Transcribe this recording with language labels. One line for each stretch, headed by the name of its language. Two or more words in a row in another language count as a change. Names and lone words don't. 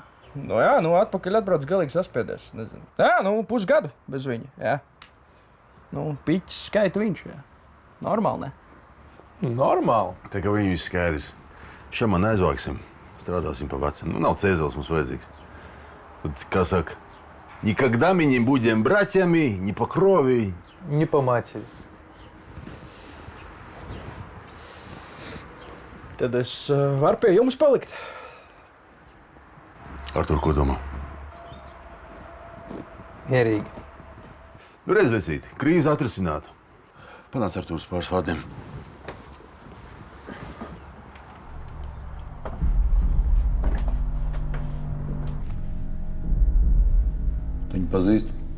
Latvian: Atpakaļ atbrauc galīgi saspiedies, nezinu. Jā, pusgadu bez viņa, jā. Piķis skaita viņš, jā. Normāli, ne? Normāli. Tā kā viņi viss skaidrs. Šā man aizvāksim, strādāsim pa vecam. Nav cēzelis mums vajadzīgs. Tad, kā saka,
Russian: никогда мы не будем братьями, ни по крови, ни по матери.
Latvian: Tad es varu pie jums palikt. Artur, ko domā? Mierīgi. Nu, redz, vecīti, krīze atrisināta. Panāc Artūrs pāris vārdiem. Viņu pazīst.